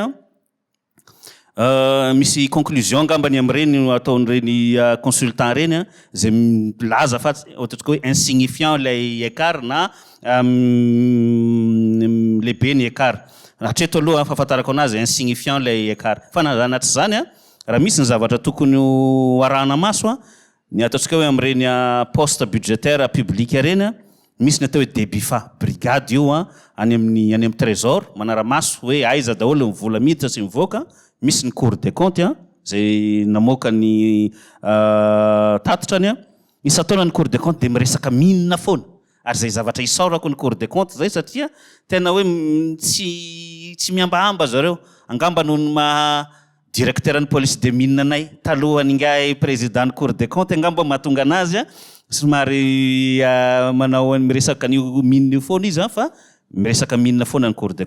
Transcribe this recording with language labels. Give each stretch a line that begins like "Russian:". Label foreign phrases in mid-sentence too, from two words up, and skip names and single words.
Malagasy: misy conclusion angambany amin'ireny ataon'ireny consultant reny zay milaza fa ohatsika hoe insignifiant lay écart na lehibe ny écart hatreto aloha fahafantarako anazy insignifiant lay écart fa na anaty zany raha misy ny zavatra tokony arahana maso ny ataontsika hoe amin'ireny
French: poste budgétaire public
Malagasy: reny misy ny atao hoe DEBIFA brigade io any amin'ny trésor manara-maso hoe aiza daholo ny vola miditra sy mivoaka misy ny
French: cour des comptes
Malagasy: zay namoaka ny tatotrany misy ataona ny
French: cour des comptes
Malagasy: de miresaka minina foana ary zay zavatra isaorako ny
French: cour des comptes
Malagasy: zay satria tena hoe tsy miambahamba zareo angamba noho ny directeur ny
French: police de mine
Malagasy: anay talohany ingay président ny
French: cour des comptes
Malagasy: angamba mahatonga anazy somary manao miresaka an'io mine io foana izy fa miresaka minina foana ny
French: cour des